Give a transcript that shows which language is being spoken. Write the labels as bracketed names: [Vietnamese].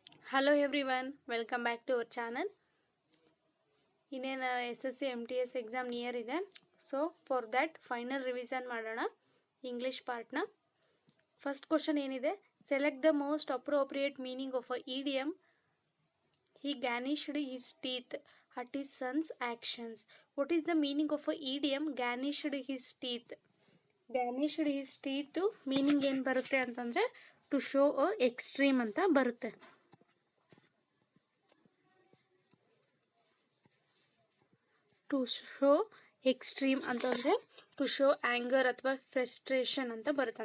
[English] Hello everyone, welcome back to our channel. [Kannada] ಇನ್ನೇನು SSC MTS exam near ಇದೆ. [English] so for that final revision [Kannada] ಮಾಡೋಣ English ಪಾರ್ಟ್ನ. [English] First question ಏನಿದೆ, select the most appropriate meaning of a idiom. He garnished his teeth at his son's actions. What is the meaning of a idiom garnished his teeth? [Kannada] Garnished his teeth meaning ಏನು ಬರುತ್ತೆ ಅಂತಂದರೆ [English] to show a extreme [Kannada] ಅಂತ ಬರುತ್ತೆ. [English] to show extreme [Kannada] ಅಂತಂದರೆ [English] to show anger [Kannada] ಅಥವಾ frustration ಅಂತ ಬರುತ್ತೆ.